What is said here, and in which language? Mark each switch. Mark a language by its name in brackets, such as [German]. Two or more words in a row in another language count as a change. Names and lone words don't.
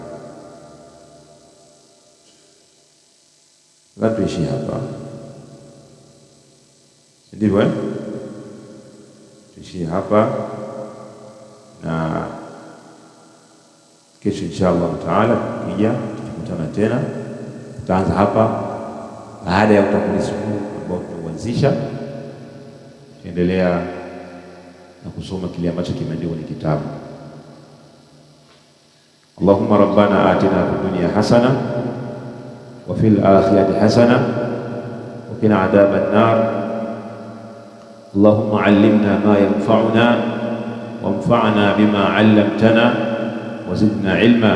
[Swahili] Labda tuishie hapa, ndivyo tuishie hapa, na kesho [Arabic] إن شاء الله تعالى [Swahili] tukikutana tena tutaanza hapa baada ya utangulizi huu ambao tumeuanzisha, tuendelea na kusoma kile ambacho kimeandikwa ni kitabu. [Arabic] اللهم ربنا آتنا في الدنيا حسنة وفي الآخرة حسنة وقنا عذاب النار. اللهم علمنا ما ينفعنا وانفعنا بما علمتنا وزدنا علما.